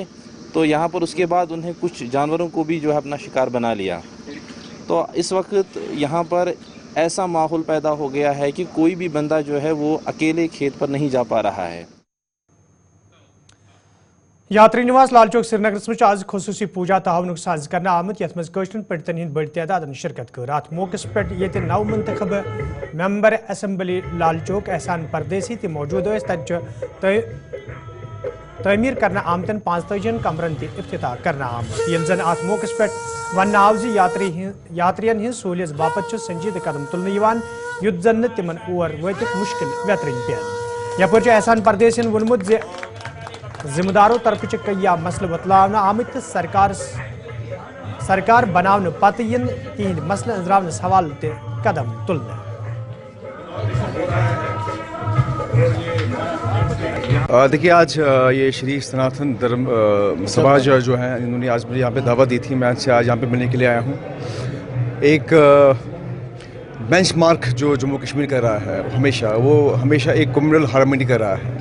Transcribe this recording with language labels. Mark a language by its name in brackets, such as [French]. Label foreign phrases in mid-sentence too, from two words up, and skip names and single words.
[Hindi] तो यहाँ पर उसके बाद उन्हें कुछ जानवरों को भी जो है अपना शिकार बना लिया। तो इस वक्त यहाँ पर ऐसा माहौल पैदा हो गया है कि कोई भी बंदा जो है वो अकेले खेत पर नहीं जा पा रहा है। [Kashmiri] यात्री निवास लाल चौक श्रीनगर में आज खसूसी पूजा तहावन साज करना आमत यथ मज कशरन पड़तन हंद बड़ तादाद शिरकत कर। अत मौके पे नव मुंतखब [English] member assembly [Kashmiri] लाल चौक एहसान परदेसी ते मौजूद तमीर करना आमतन 45 कमरन इफ्तिताह करना आमत। ये जन अत मौके पे वन आव यात्रियन हज सहूलियत बापत संजीद कदम तुलने युद्ध जन तिमन और वत मुश्किल वेतरन पे। यपर एहसान परदेसिन वोनमुत जिम्मेदारों तरफ कई मसल बतलावना आमत सरकार बनावन पत इन तिहद मसल अंजरावनस हवाले ते कदम तुलने। [Hindi] देखिए, आज ये श्री सनातन धर्म समाज जो है, इन्होंने आज मुझे यहाँ पे दावत दी थी। मैं आज यहाँ पे मिलने के लिए आया हूँ। एक बेंचमार्क जो जम्मू कश्मीर कर रहा है हमेशा एक [English] communal harmony [Hindi] कर रहा है।